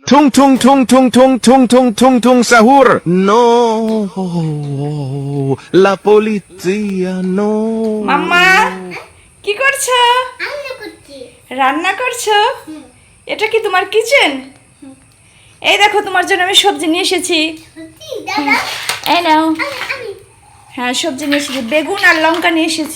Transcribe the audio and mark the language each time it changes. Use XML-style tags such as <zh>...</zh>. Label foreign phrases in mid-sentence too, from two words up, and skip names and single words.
<it>Tung tung tung tung tung tung tung tung tung sahur. No, la polizia, no.</it> <bn>মাম্মা কি করছো? রান্না করছি। রান্না করছো? এটা কি তোমার কিচেন? এই দেখো তোমার জন্য আমি সবজি নিয়ে এসেছি। সত্যি দাদা? এই নাও। আমি হ্যাঁ সবজি নিয়ে এসেছি, বেগুন আর লঙ্কা নিয়ে এসেছি।</bn>